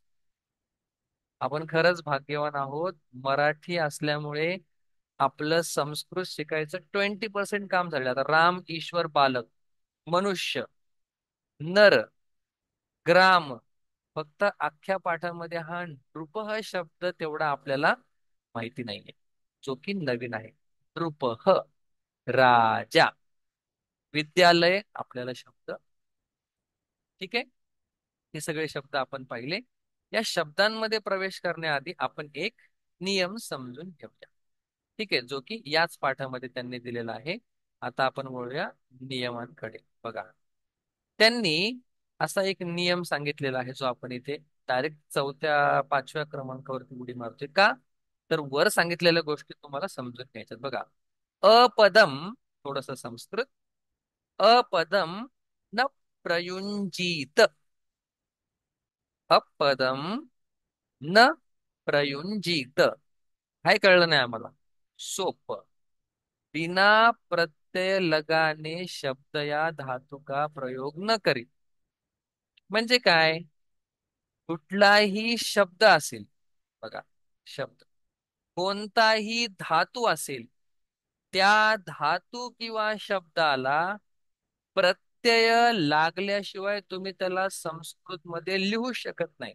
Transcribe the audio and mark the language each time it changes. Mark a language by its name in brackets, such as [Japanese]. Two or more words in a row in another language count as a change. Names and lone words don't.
[Marathi] आपण खरंच भाग्यवान आहोत. मराठी असल्यामुळे आपलं संस्कृत शिकायचं 20% काम झालेलं. आता राम, ईश्वर, बालक मनुष्य, नर, ग्राम. फक्त अख्ख्या पाठामध्ये हा नृप ह शब्द तेवढा आपल्याला माहिती नाहीये, जो की नवीन आहे. नृप राजा, विद्यालय आपल्याला शब्द. ठीक आहे. हे सगळे शब्द आपण पाहिले. या शब्दांमध्ये प्रवेश करण्याआधी आपण एक नियम समजून घेऊया. ठीक आहे, जो की याच पाठामध्ये त्यांनी दिलेला आहे. आता आपण वळूया नियमांकडे. बघा, त्यांनी असा एक नियम सांगितलेला आहे, जो आपण इथे डायरेक्ट 4-5व्या क्रमांकावरती उडी मारतोय का, तर वर सांगितलेल्या गोष्टी तुम्हाला समजून घ्यायच्यात. बघा, अपदम, थोडस संस्कृत. [Sanskrit] अपदम न प्रयुंजीत. अपदम न प्रयुंजीत. [Marathi] काय कळलं नाही आम्हाला? सोप. [Hindi] बिना प्रत्यय लगाने शब्द या धातू का प्रयोग न करी. [Marathi] म्हणजे काय? कुठलाही शब्द असेल, बघा, शब्द कोणताही धातू असेल, त्या धातू किंवा शब्दाला प्रत्यय लागल्याशिवाय तुम्ही त्याला संस्कृत मध्ये लिहू शकत नाही.